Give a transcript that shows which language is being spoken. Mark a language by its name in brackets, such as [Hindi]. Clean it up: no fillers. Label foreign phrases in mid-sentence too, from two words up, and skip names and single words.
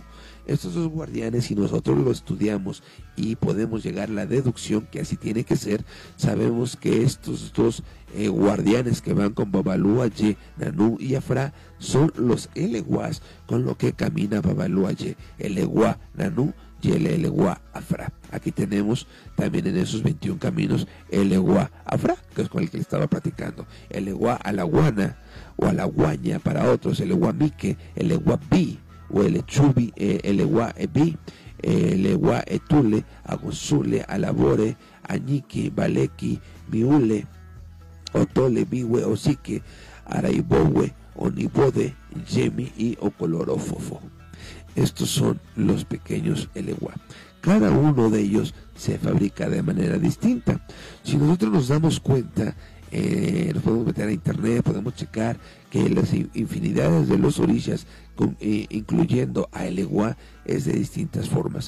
[Spanish] Estos 2 guardianes, si nosotros lo estudiamos y podemos llegar a la deducción que así tiene que ser, sabemos que estos 2 guardianes que van con Babaluaye, Nanú y Afra son los Eleguás con lo que camina Babaluaye, Eleguá Nanú y el Eleguá Afra. Aquí tenemos también en esos 21 caminos el Eleguá Afra, que es con el que le estaba platicando, el Eleguá Alaguana o Alaguaña para otros, el Eleguá Mique, el Eleguá Bi o el Echubi, el Ewa Ebi, el Ewa Etule, Agosule, Alabore, Añiki, Baleki, Miule, Otole, Biwe, Osique, Araibowe, Onibode, Yemi y Ocolorofofo. Estos son los pequeños Elewa. Cada uno de ellos se fabrica de manera distinta. Si nosotros nos damos cuenta, nos podemos meter a internet, podemos checar que las infinidades de los orishas, incluyendo a Elewa, es de distintas formas.